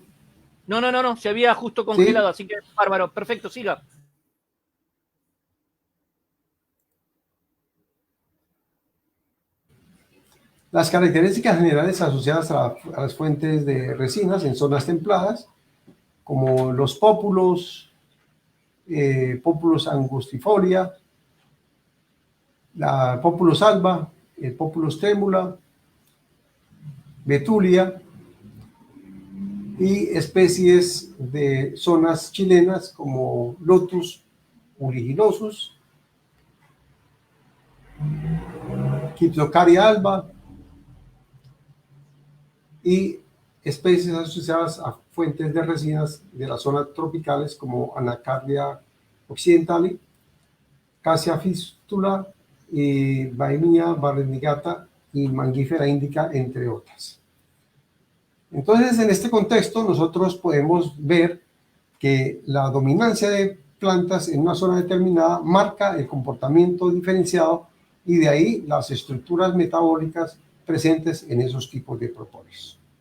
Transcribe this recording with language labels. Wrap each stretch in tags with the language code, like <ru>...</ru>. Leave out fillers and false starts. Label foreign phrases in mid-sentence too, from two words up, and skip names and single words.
<es>No, se había justo congelado, ¿sí? Así que bárbaro, perfecto, siga. Las características generales asociadas a las fuentes de resinas en zonas templadas, como los pópulos, Populus angustifolia, la Populus alba, el Populus tremula, Betulia, y especies de zonas chilenas como Lotus uliginosus, Gyptocaria alba, y especies asociadas a fuentes de resinas de las zonas tropicales como Anacardia occidentali, Cassia fistula, y Baemia barrenigata y Mangifera indica, entre otras. Entonces, en este contexto, nosotros podemos ver que la dominancia de plantas en una zona determinada marca el comportamiento diferenciado y de ahí las estructuras metabólicas presentes en esos tipos de propóleos.</es>